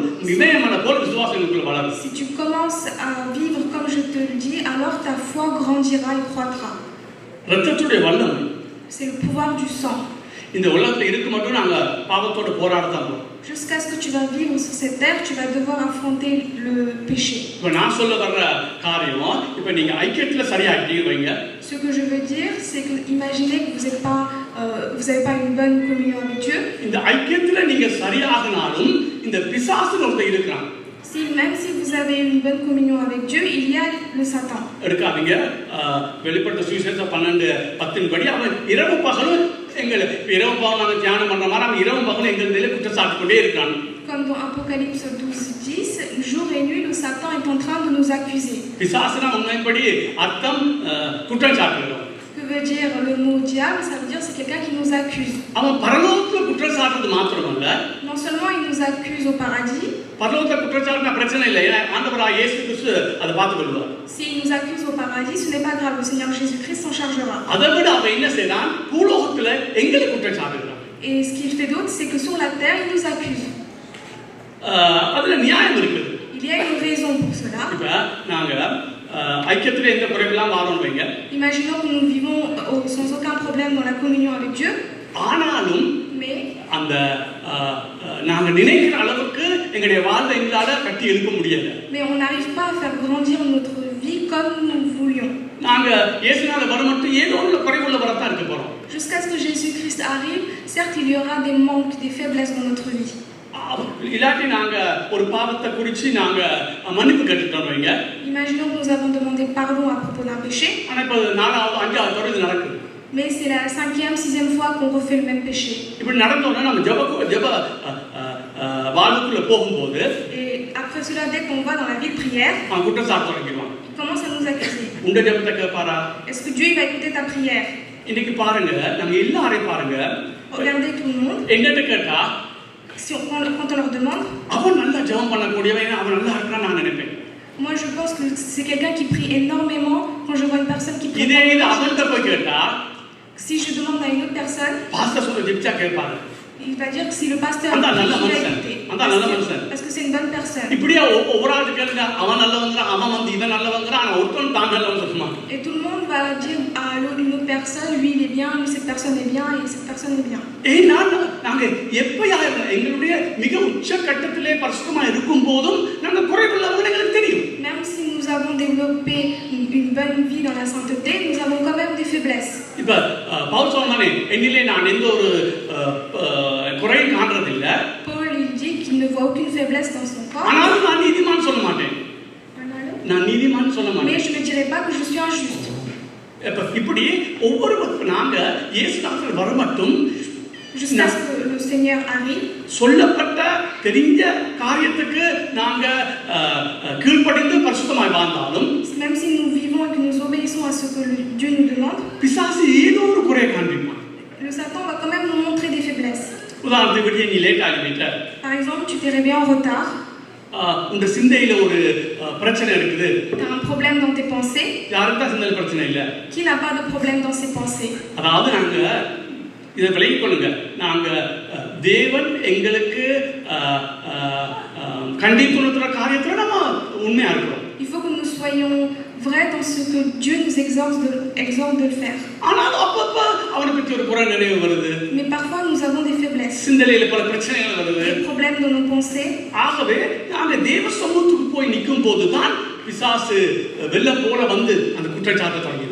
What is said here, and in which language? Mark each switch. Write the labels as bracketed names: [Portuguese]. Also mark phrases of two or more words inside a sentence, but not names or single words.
[Tamil] இதயமன போல விசுவாசம் உங்களுக்குள்ள வளரும். [French] Si tu commences à vivre comme je te le dis, alors ta foi grandira et croîtra. [Tamil] இரத்தத்துடைய வல்லமை. [French] C'est le pouvoir du sang. [Tamil] இந்த உலகத்துல இருக்க மட்டும் நாங்க பாவத்தோட போராடதான் போறோம். [French] Jusqu'à ce que tu vas vivre sur cette terre, tu vas devoir affronter le péché. [Tamil] இப்ப நான் சொல்ல வர்ற காரியம், இப்ப நீங்க ஐக்கியத்துல சரியாகிட்டீங்க வைங்க. [French] Ce que je veux dire, c'est que imaginez que vous n'avez pas une bonne communion avec Dieu. [Tamil] இந்த ஐக்கியத்துல நீங்க சரியாகினாலும் இந்த பிசாசுன்னு ஒருத்தன் இருக்கிறான். [French] Même si vous avez une bonne communion avec Dieu, il y a le Satan. [Tamil] எடுக்காதீங்க. வெளிப்பட்ட சுவிசேஷம் 12:10 படி அவன் இரவு பகலும் இரவு பகலும் நாங்கள் தியானம் பண்ற மாதிரி அவன் இரவு பகலும் எங்கள் மேலே குற்றச்சாட்டு கொண்டே இருக்கிறான். [French] Comme dans Apocalypse 12:10, jour et nuit, le Satan est en train de nous accuser. [Tamil] பிசாசுனா உண்மைப்படி அர்த்தம் குற்றம் சாட்டுகிறோம். [French] Que veut dire le mot diable? Ça veut dire c'est quelqu'un qui nous accuse. [Tamil] அவன் பரலோகத்துல குற்றம் சாட்டுறது மாத்திரமல்ல, [French] Non seulement il nous accuse au paradis. [Tamil] பரலோகத்துல குற்றம் சாட்டினா பிரச்சனை இல்லை, ஆண்டவராகிய இயேசு கிறிஸ்து அதை பார்த்துக் கொள்வார். [French] S'il nous accuse au paradis, ce n'est pas grave, le Seigneur Jésus-Christ s'en chargera. [Tamil] அதை விட அவன் என்ன செய்றான், பூலோகத்துல எங்களை குற்றம் சாட்டுகிறான். [French] Et ce qu'il fait d'autre, c'est que sur la terre, il nous accuse. [Tamil] அதுல நியாயம் இருக்குது. [French] Il y a une raison pour cela. [Tamil] இப்ப நாங்க ஐக்கியத்துல எந்த குறைவெல்லாம் வாரோம் வைங்க. [French] Imaginons que nous vivons sans aucun problème dans la communion avec Dieu. [Tamil] ஆனாலும் [French] Mais [Tamil] அந்த நாங்க நினைக்கிற அளவுக்கு எங்களுடைய வாழ்வை எங்களால கட்டி எழுப்ப முடியாது. [French] on n'arrive pas à faire grandir notre vie comme nous voulions. [Tamil] நாங்க இயேசுனால வர மட்டும் ஏதோ ஒரு குறைவுள்ள வரத்தான் இருக்க போறோம். [French] Jusqu'à ce que Jésus-Christ arrive, certes il y aura des manques, des faiblesses dans notre vie. [Tamil] இல்லாட்டி நாங்க ஒரு பாவத்தை குறித்து நாங்க மன்னிப்பு கேட்டுட்டோம் வைங்க. [French] Imaginons que nous avons demandé pardon à propos d'un péché. [Tamil] ஆனா இப்ப 4வது 5வது தடவை இது நடக்குது. [French] Mais c'est la 5e, 6e fois qu'on refait le même péché. [Tamil] இப்படி நடந்தோம்னா நம்ம ஜெப வாழ்வுக்குள்ள போகும்போது [French] Et après cela, dès qu'on va dans la vie de prière, [Tamil] அவன் குற்றச்சாட்டு தொடங்கிடுவான். [French] il commence à nous accuser. [Tamil] உங்க ஜெபத்தை கேட்பாரா? [French] Est-ce que Dieu il va écouter ta prière? [Tamil] இன்னைக்கு பாருங்க, நம்ம எல்லாரையும் பாருங்க, [French] Regardez tout le monde. [Tamil] எங்கிட்ட கேட்டா [French] Quand on leur demande, [Tamil] அவன் நல்லா ஜெபம் பண்ணக்கூடியவன், அவன் நல்லா இருக்கான்னு நான் நினைப்பேன். [French] moi je pense que c'est quelqu'un qui prie énormément. Quand je vois une personne qui prie [Tamil] இதே இது [French] énormément, [Tamil] அவன்கிட்ட போய் கேட்டா [French] si je demande à une autre personne, [Tamil] பாஸ்டர் சொல்ல ஜெபிச்சா கேட்பாரு. [French] il va dire que si le pasteur Anda, dit, [Tamil] நல்ல [French] il va [Tamil] மனுஷன். [French] écouter. [Tamil] Anda, நல்ல மனுஷன். [French] Parce que c'est une bonne personne. [Tamil] இப்படியே ஒவ்வொரு ஆளுக்கு கேளுங்க, அவன் நல்லவங்கிறான், அவன் வந்து இவன் நல்லவங்கிறான், ஆனா ஒருத்தன் தான் நல்லவன் சொல்லுமா? [French] Et tout le monde va dire à une autre personne, lui il est bien, lui cette personne est bien, et cette personne est bien. [Tamil] ஏன்னா நாங்க எப்பயா எங்களுடைய மிக உச்ச கட்டத்திலே பரிசுத்தமா இருக்கும் போதும் நாங்க குறைவுள்ளவங்க எங்களுக்கு தெரியும். [French] Même si nous avons développé une bonne vie dans la sainteté, nous avons quand même des faiblesses. [Tamil] இப்ப பவுல் சொன்னானே, என்னிலே நான் எந்த ஒரு குறையும் காண்றதில்ல. [French] Paul il dit qu'il ne voit aucune faiblesse dans son corps. [Tamil] ஆனாலும் நான் நீதிமான் சொல்ல மாட்டேன். நான் நீதிமான் சொல்ல [French] Mais [Tamil] மாட்டேன். [French] je ne dirais pas que je suis injuste. [Tamil] இப்படி ஒவ்வொரு நாங்க இயேசு நாமத்தில் வர மட்டும் [French] Jusqu'à ce que le Seigneur arrive, [Tamil] சொல்லப்பட்ட தெரிஞ்ச காரியத்துக்கு நாங்க கீழ்ப்படிந்து பரிசுத்தமாய் வாழ்ந்தாலும், [French] même si nous vivons et que nous obéissons à ce que Dieu nous demande, [Tamil] பிசாசு ஏதோ ஒரு குறையை காண்பிப்பான். [French] le Satan va quand même nous montrer des faiblesses. [Tamil] உதாரணத்துக்கு நீ லேட் ஆகிவிட்ட, [French] Par exemple, tu t'es réveillé en retard, [Tamil] உங்க சிந்தையில ஒரு பிரச்சனை இருக்குது. [French] tu as un problème dans tes pensées. [Tamil] யாருக்கு தான் சிந்தையில பிரச்சனை இல்லை? [French] Qui n'a pas de problème dans ses pensées? [Tamil] அதாவது நாங்க இதை விலகிக் கொள்ளுங்க, நாங்க தேவன் எங்களுக்கு கண்டித்துணர்த்துற காரியத்துல நம்ம உண்மையா இருக்கிறோம். [French] Il faut que nous soyons vrais dans ce que Dieu nous exhorte de le faire. [Tamil] ஆனாலும் அப்பப்ப அவனை பற்றி ஒரு புற நினைவு வருது. [French] Mais parfois nous avons des faiblesses, [Tamil] சிந்தனையில பல பிரச்சனைகள் வருது. [French] des problèmes dans nos pensées. [Tamil] ஆகவே நாங்க தேவ சமூகத்துக்கு போய் நிற்கும் போதுதான் பிசாசு வெள்ளம் போல வந்து அந்த குற்றச்சாட்டை தொடங்கிடுவான்.